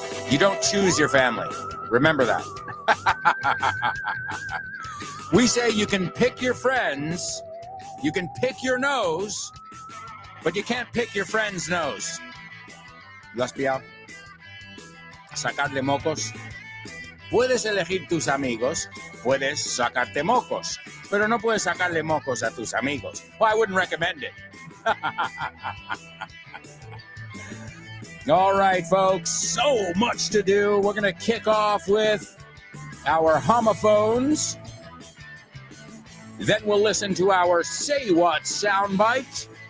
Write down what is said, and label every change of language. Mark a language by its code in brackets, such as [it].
[en] You don't choose your family. Remember that. We say you can pick your friends, you can pick your nose, but you can't pick your friend's nose. [es] ¿Lo has pillado? Sacarle mocos. Puedes elegir tus amigos, puedes sacarte mocos, pero no puedes sacarle mocos a tus amigos. [en] Well, I wouldn't recommend it. All right, folks, so much to do. We're going to kick off with our homophones. Then we'll listen to our Say What soundbite.